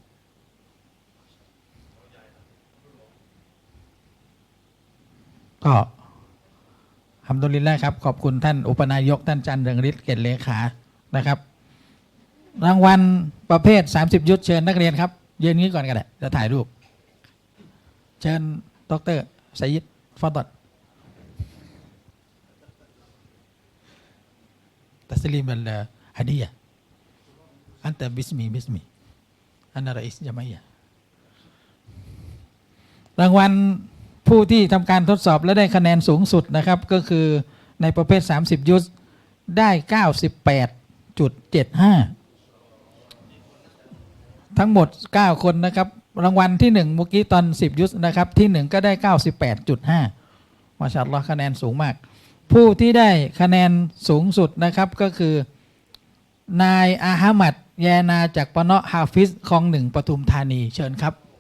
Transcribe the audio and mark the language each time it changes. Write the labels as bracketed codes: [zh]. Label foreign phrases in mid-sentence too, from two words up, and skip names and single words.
[th] ก็ฮัมดุลิลละห์ครับขอบคุณท่านอุปนายกท่านจันเรืองฤทธิ์เกษเลขานะครับรางวัลประเภท30 ยุทธเชิญนักเรียนครับยืนนี้ก่อนกันแหละจะถ่ายรูปเชิญดร. ไซยิดฟาดล [ar] تسليم الهدية أنت باسمي أنا رئيس جمعية [th] รางวัลผู้ที่ทำการทดสอบและได้คะแนนสูงสุดนะครับก็คือในประเภท30 ยุทธได้ 98.75 ทั้งหมด9 คนนะครับรางวัลที่1เมื่อกี้ตอน10 ยุทธนะครับที่1ก็ได้ 98.5 มาชาอัลลอฮ์คะแนนสูงมากผู้ที่ได้คะแนนสูงสุดนะครับก็คือนายอาฮมัดแยนาจากปะเนาะฮาฟิซคลอง1ปทุมธานีเชิญครับ